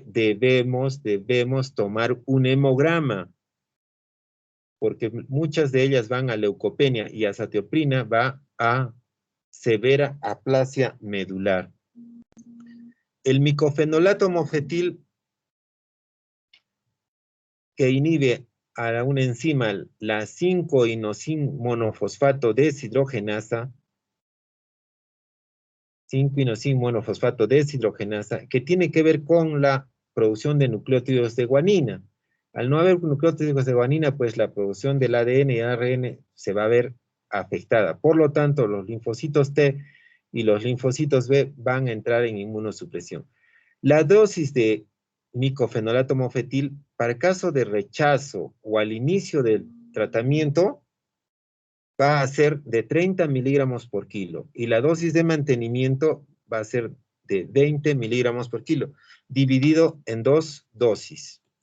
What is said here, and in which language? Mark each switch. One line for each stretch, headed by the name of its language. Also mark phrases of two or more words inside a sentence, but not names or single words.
Spanish: Debemos tomar un hemograma, porque muchas de ellas van a leucopenia y azatioprina va a severa aplasia medular. El micofenolato mofetil que inhibe a una enzima, la 5-inosin monofosfato deshidrogenasa, 5-inosin monofosfato deshidrogenasa, que tiene que ver con la producción de nucleótidos de guanina. Al no haber nucleótidos de guanina, pues la producción del ADN y ARN se va a ver afectada. Por lo tanto, los linfocitos T y los linfocitos B van a entrar en inmunosupresión. La dosis de micofenolato mofetil, para el caso de rechazo o al inicio del tratamiento, va a ser de 30 miligramos por kilo y la dosis de mantenimiento va a ser de 20 miligramos por kilo, dividido en 2 dosis.